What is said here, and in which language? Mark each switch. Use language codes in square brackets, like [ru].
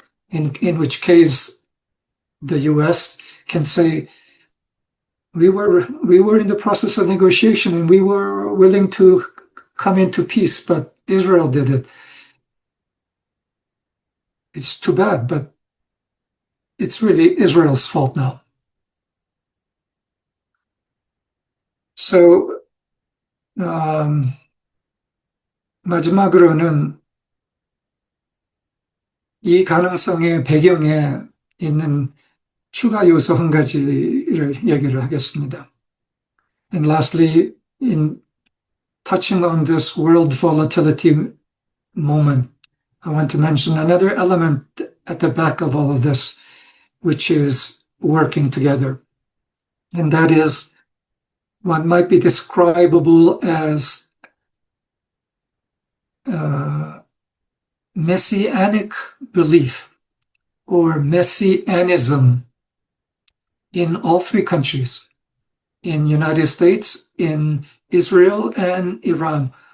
[en] In which case, the U.S. can say, we were in the process of negotiation and we were willing to come into peace, but Israel did it. It's too bad, but it's really Israel's fault now. [ko] So, 마지막으로는 이 가능성의 배경에 있는 추가 요소 한 가지를 얘기를 하겠습니다. [en] And lastly, in touching on this world volatility moment, I want to mention another element at the back of all of this, which is working together. And that is what might be describable as messianic belief or messianism in all three countries, in United States, in Israel, and Iran.